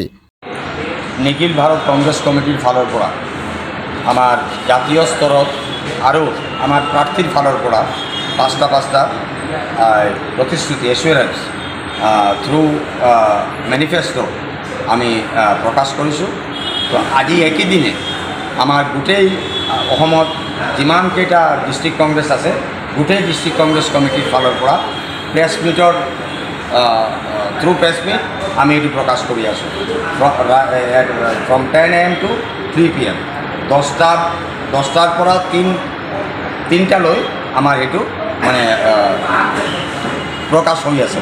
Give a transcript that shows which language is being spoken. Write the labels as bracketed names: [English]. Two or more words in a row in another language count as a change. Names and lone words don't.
[Assamese] নিখিল ভারত কংগ্রেস কমিটির ফালর পড়া, আমার জাতীয় স্তরত আরও আমার প্রার্থীর ফালর পড়া পাঁচটা প্রতিশ্রুতি [English] assurance through manifesto [Assamese] আমি প্রকাশ কৰিছোঁ। তো আজি একই দিনে আমার গোটেই অসমত যিমানকেইটা ডিষ্ট্ৰিক্ট কংগ্ৰেছ আছে গোটেই ডিষ্ট্ৰিক্ট কংগ্ৰেছ কমিটিৰ ফালৰ পৰা প্ৰেছ মিটৰ [English] through press meet [Assamese] আমি এইটো প্ৰকাশ কৰি আছোঁ। [English] from 10 AM to 3 PM [Assamese] 10টাৰ পৰা 3টালৈ আমাৰ এইটো মানে প্ৰকাশ হৈ আছে।